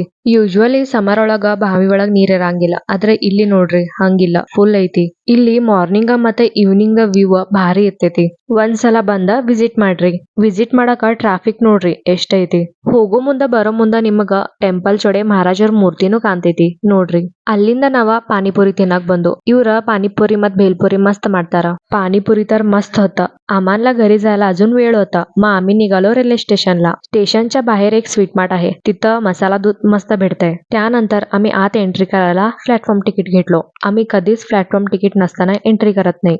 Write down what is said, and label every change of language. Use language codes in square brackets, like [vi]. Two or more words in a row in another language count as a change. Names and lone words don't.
[en] usually summer [kn] ಒಳಗ ಬಾವಿ ಒಳಗ್ ನೀರ್ ಇರಂಗಿಲ್ಲ, ಆದ್ರೆ ಇಲ್ಲಿ ನೋಡ್ರಿ ಹಂಗಿಲ್ಲ, ಫುಲ್ ಐತಿ. ಇಲ್ಲಿ ಮಾರ್ನಿಂಗ್ ಮತ್ತೆ [en] evening view [kn] ಭಾರಿ ಇರ್ತೈತಿ. ಒಂದ್ಸಲ ಬಂದ ವಿಸಿಟ್ ಮಾಡ್ರಿ. ವಿಸಿಟ್ ಮಾಡಾಕ ಟ್ರಾಫಿಕ್ ನೋಡ್ರಿ ಎಷ್ಟ್ ಐತಿ. ಹೋಗೋ ಮುಂದ ಬರೋ ಮುಂದ ನಿಮಗ ಟೆಂಪಲ್ ಚೊಡೆ ಮಹಾರಾಜರ ಮೂರ್ತಿನೂ ಕಾಣ್ತೈತಿ ನೋಡ್ರಿ. ಅಲ್ಲಿಂದ ನಾವ ಪಾನಿಪುರಿ ತಿನ್ನಕ್ ಬಂದು. ಇವ್ರ ಪಾಣೀಪುರಿ ಮತ್ ಭೇಲ್‌ಪುರಿ ಮಸ್ತ್ ಮಾಡ್ತಾರ. [mr] पाणीपुरी तर मस्त होता. आम्हाला घरी जायला अजून वेळ होता. मग आम्ही निघालो रेल्वे स्टेशनला. स्टेशनच्या बाहेर एक स्वीट मार्ट आहे. तिथं मसाला दूध मस्त भेटतंय. त्यानंतर आम्ही आत एंट्री करायला [en] platform ticket [mr] घेतलो. आम्ही कधीच [en] platform ticket [mr] नसताना एंट्री करत नाही.